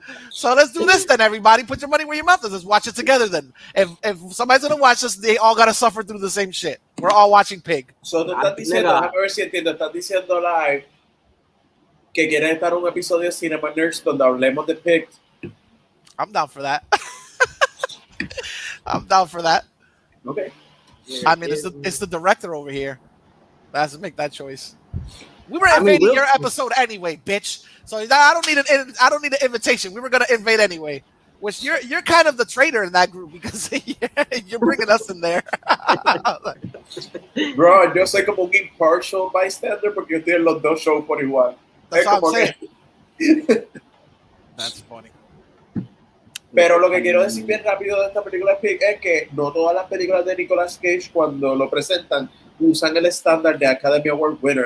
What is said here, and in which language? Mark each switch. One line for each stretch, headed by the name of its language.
English: So let's do this then, everybody. Put your money where your mouth is. Let's watch it together then. If somebody's gonna watch this, they all gotta suffer through the same shit. We're all watching Pig.
Spanish: So tú estás diciendo, déjame ver si entiendo, estás diciendo live que quieres estar un episodio de Cinema Nerds donde hablemos de Pig.
English: I'm down for that. I'm down for that. Okay. I mean, it's the director over here that has to make that choice. We were invading your episode anyway, bitch. So I don't need an invitation. We were gonna invade anyway. Which you're kind of the traitor in that group because you're bringing us in there.
Spanish: Bro, yo soy como un
English: impartial bystander
Spanish: porque yo estoy en los dos shows por igual.
English: That's what I'm saying. That's funny.
Spanish: Pero lo que quiero decir bien rápido de esta película Pig es que no todas las películas de Nicolas Cage cuando lo presentan usan el estándar de Academy Award winner.